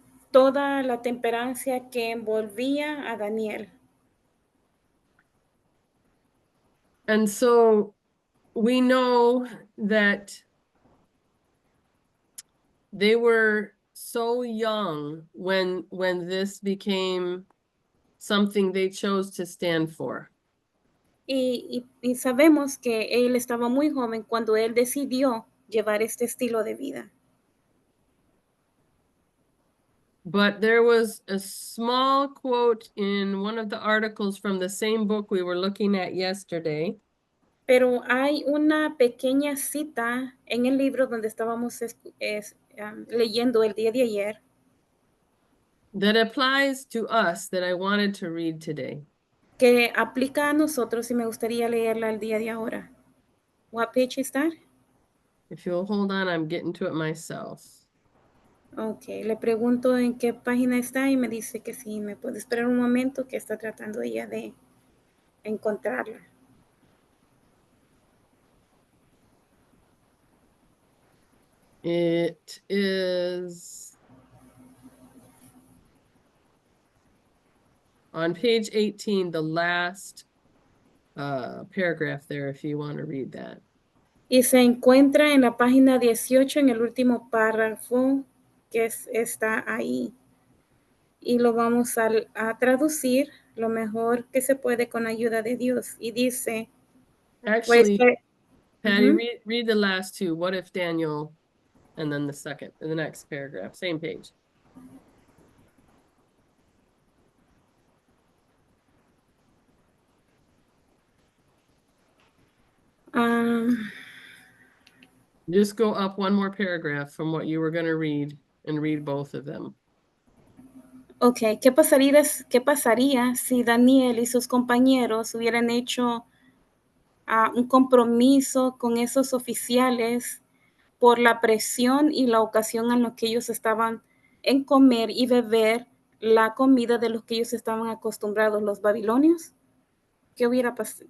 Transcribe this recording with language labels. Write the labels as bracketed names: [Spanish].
[Spanish] toda la temperancia que envolvía a Daniel. [English] And so we know that they were so young when this became something they chose to stand for. [Spanish] Y sabemos que él estaba muy joven cuando él decidió llevar este estilo de vida. [English] But there was a small quote in one of the articles from the same book we were looking at yesterday. [Spanish] Pero hay una pequeña cita en el libro donde estábamos leyendo el día de ayer [English] That applies to us that I wanted to read today. [Spanish] que aplica a nosotros y me gustaría leerla el día de ahora. [English] What page is that? If you'll hold on, I'm getting to it myself. [Spanish] Ok, le pregunto en qué página está y me dice que sí, me puede esperar un momento que está tratando ella de encontrarla. [English] It is on page 18, the last paragraph there, if you want to read that. [Spanish] Y se encuentra en la página 18, en el último párrafo que está ahí. Y lo vamos a traducir lo mejor que se puede con ayuda de Dios. Y dice, [English] Actually, [Spanish] pues, [English] Patty, read the last two. What if Daniel, and then the next paragraph, same page. Just go up one more paragraph from what you were going to read and read both of them. [Spanish] Ok, ¿qué pasaría si Daniel y sus compañeros hubieran hecho un compromiso con esos oficiales por la presión y la ocasión en la que ellos estaban en comer y beber la comida de los que ellos estaban acostumbrados, los babilonios? ¿Qué hubiera pasado?